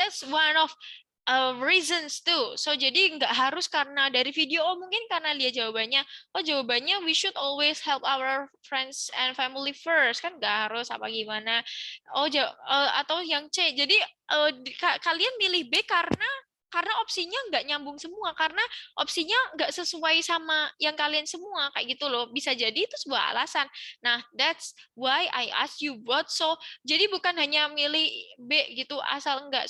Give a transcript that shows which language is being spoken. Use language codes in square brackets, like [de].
[en] That's one of reasons too. [id] So jadi nggak harus karena dari video. Oh mungkin karena dia jawabannya. Oh jawabannya [en] we should always help our friends and family first [id] kan nggak harus apa gimana. Oh atau yang C. Jadi kalian milih B karena opsinya nggak nyambung semua, karena opsinya nggak sesuai sama yang kalian semua, kayak gitu loh. Bisa jadi itu sebuah alasan. Nah, [en] that's why I ask you what. So, [id] jadi bukan hanya milih B gitu asal enggak.